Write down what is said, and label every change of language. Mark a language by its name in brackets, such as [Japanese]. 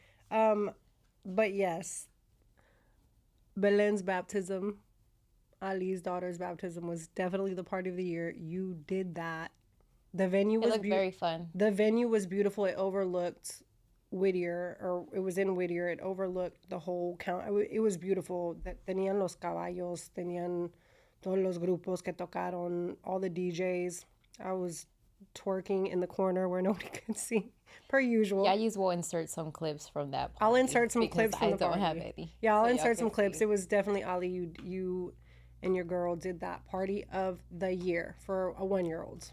[English] But yes, Belen's baptism, Ali's daughter's baptism, was definitely the party of the year. You did that. The venue was very fun. The venue was beautiful. It overlooked Whittier, or it was in Whittier. It overlooked the whole count. It was beautiful. [Spanish] Tenían los caballos, tenían todos los grupos que tocaron, [English] all the DJs. I was twerking in the corner where nobody could see, per usual. Yaya's will insert some clips from that party. I'll insert some clips from the party. I don't have any. Yeah, I'll insert some clips. It was definitely Ali. You and your girl did that party of the year for a 1-year-old.